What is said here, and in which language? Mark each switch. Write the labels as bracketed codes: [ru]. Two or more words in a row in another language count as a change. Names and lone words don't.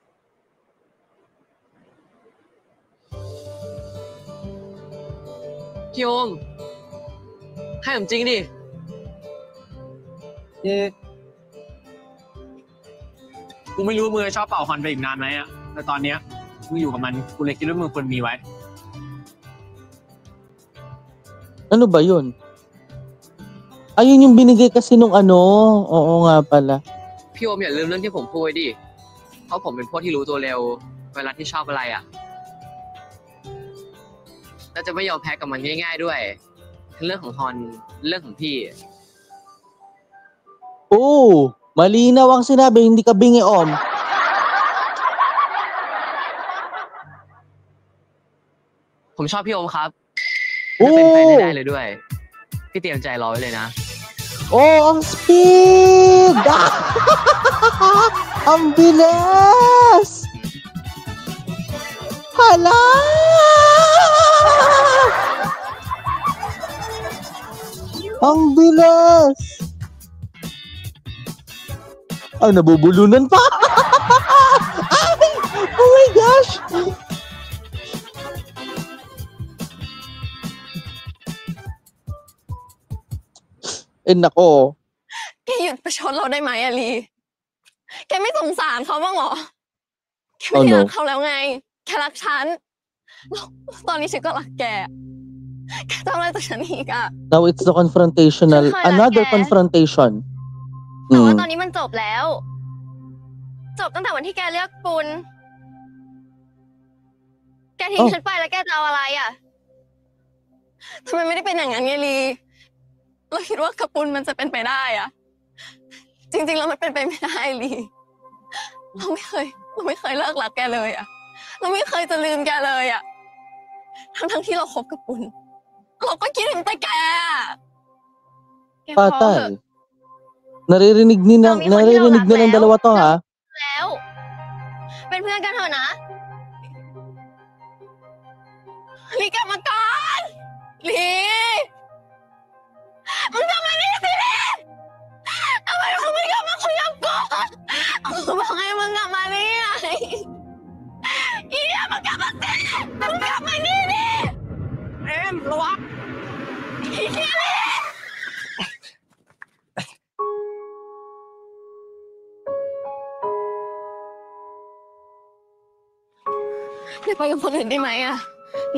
[th] พี่โอม ให้ผมจริงดิ กูไม่รู้ว่ามึงจะชอบเป่าควันไปอีกนานไหมอะแต่ตอนเนี้ยมึงอยู่กับมันกูเลยคิดว่ามึงควรมีไว้ [tl] Ano ba yun? Ayun yung binigay kasi nung ano. Oo nga pala. [th] พี่โอมอย่าลืมเรื่องที่ผมพูดไว้ดิ เพราะผมเป็นพวกที่รู้ตัวเร็ว เวลาที่ชอบอะไรอ่ะ แล้วจะไม่ยอมแพ้กับมันง่ายๆด้วยทั้งเรื่องของฮอนเรื่องของพี่ [tl] Oo, malinaw ang sinabi, hindi ka bingi on. [th] ผมชอบพี่โอมครับ โอ้ จะเป็นแฟนได้เลยด้วย พี่เตรียมใจรอไว้เลยนะ [tl] Oh, ang speed! Ang bilis! Hala! Ang bilis! Ay, nabubulunan pa! Ay! [en] Oh my gosh! [tl] Eh, nako. [th] แกหยุดประชดเราได้ไหมอะลีแกไม่สงสารเขาบ้างเหรอ แกไม่ได้รักเขาแล้วไง แค่รักฉันแล้วตอนนี้ฉันก็รักแก แกทำอะไรต่อฉันอีกอะ [en] Now it's the confrontational, another confrontation. [th] แต่ว่าตอนนี้มันจบแล้ว จบตั้งแต่วันที่แกเลือกปุณแกทิ้งฉันไปแล้วแก จะเอาอะไรอะทำไมไม่ได้เป็นอย่างนั้นไงลีเราคิดว่ากับปุณมันจะเป็นไปได้อะจริงๆแล้วมันเป็นไปไม่ได้ลีเราไม่เคยเลิกรักแกเลยอะเราไม่เคยจะลืมแกเลยอะทั้งที่เราคบกับปุณเราก็คิดถึงแต่แกแกพอเถอะ [tl] Patay. Naririnig nilang dalawa to, ha? [th] แล้วเป็นเพื่อนกันเถอะนะลีกลับมาก่อนลีมึ งกลับมานี่สิลีทำไมมึงไม่กลับมาคุยกับกูบอกให้มึงกลับมานี่ไงอีเนี่ยมึงกลับมาสิมึงกลับมานี่ดิระวังอีเนี่ยลีเดี๋ยวไปกับคนอื่นได้ไหมอะลี